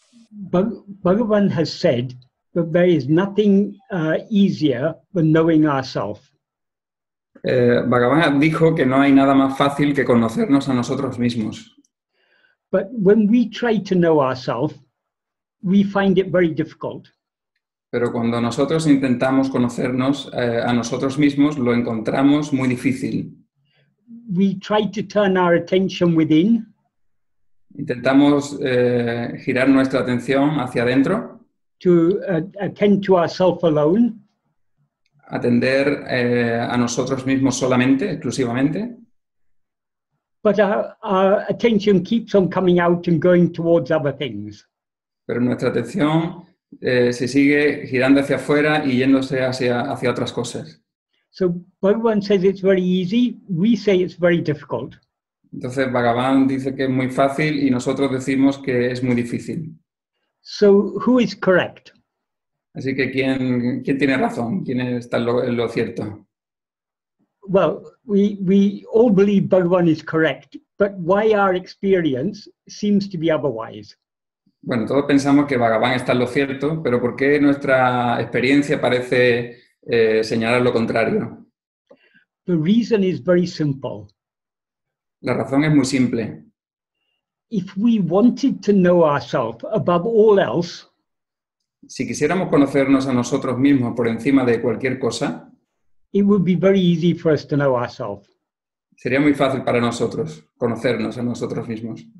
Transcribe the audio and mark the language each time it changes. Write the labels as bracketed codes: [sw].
[en] Bhagavan has said that there is nothing easier than knowing ourself. [es] Bhagavan dijo que no hay nada más fácil que conocernos a nosotros mismos. [en] But when we try to know ourselves, we find it very difficult. [es] Pero cuando nosotros intentamos conocernos a nosotros mismos, lo encontramos muy difícil. [en] We try to turn our attention within. [es] Intentamos girar nuestra atención hacia adentro. [en] To attend to ourselves alone. [es] Atender a nosotros mismos solamente, exclusivamente. [en] But our attention keeps on coming out and going towards other things. [es] Pero nuestra atención se sigue girando hacia afuera y yéndose hacia otras cosas. [en] So Bhagavan says it's very easy, we say it's very difficult. [es] Entonces Bhagavan dice que es muy fácil y nosotros decimos que es muy difícil. [en] So who is correct? [es] Así que ¿quién tiene razón? ¿Quién está en lo cierto? [en] Well, we all believe Bhagavan is correct, but why our experience seems to be otherwise? [es] Bueno, todos pensamos que Bhagavan está en lo cierto, pero ¿por qué nuestra experiencia parece señalar lo contrario? [en] The reason is very simple. [es] La razón es muy simple. [en] If we wanted to know ourselves above all else, [es] si quisiéramos conocernos a nosotros mismos por encima de cualquier cosa, [en] it would be very easy for us to know ourselves. [es] Sería muy fácil para nosotros conocernos a nosotros mismos.